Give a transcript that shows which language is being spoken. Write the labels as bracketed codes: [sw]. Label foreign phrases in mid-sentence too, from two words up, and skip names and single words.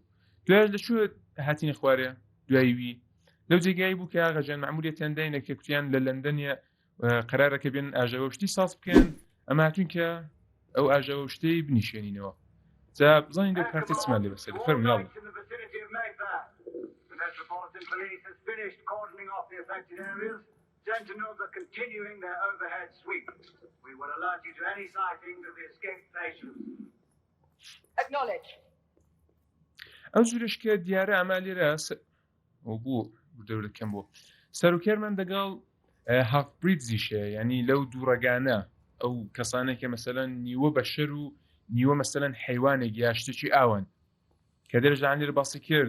[ckb] دوای لەکوێ هاتینە خوارێ دواییوی لەو جێگایی بوو کە ئاغاجان مەعموریەتیان داینە کە کوتیان لە لەندەنە قەرارەکە بێن ئاژەوە شتی ساز بکەن. ئەمە هاتوون کە ئەو ئاژەوە شتەی بنیشێنینەوە. جا بزانین دەو کارتێ چمان لێ بەسەر فەرموویاڵ. [en] Sentinels are continuing their overhead sweep. We will alert you to any sightings of the escaped patients. Acknowledge. [ckb] ئەو جورش کە دیارە ئەما لێرە بوو دەورەکەم بۆ سەرۆکێرمان دەگەڵ [en] half breeds, [ckb] یعنی لەو دووڕەگانە ئەو کەسانێک کە مەسەلەن نیوە بەشەر و نیوە مەسەلەن حەیوانێک یا شتێکی ئاوان کە دەرەجان لێرە باسی کرد.